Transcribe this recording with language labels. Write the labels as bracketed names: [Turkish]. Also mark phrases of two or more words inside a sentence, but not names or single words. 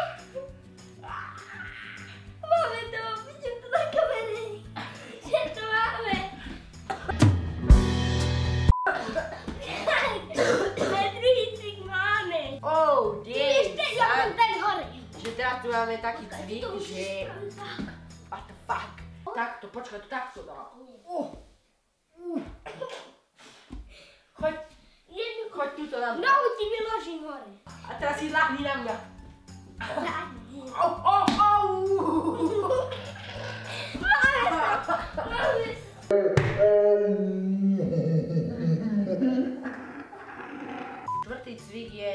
[Slovak] Máme to, vidím to na kamere. Že to máme. Na druhý cvik máme. Oh, Ešte, ja mám ten hore. Že teraz tu máme taký cvik, že... [English] What the fuck? [Slovak] Takto, počkaj, takto dám. Choď tuto na mňa. Nohu ti vyložím hore. A teraz si ľahni na mňa. Zadne. Štvrtý cvik je...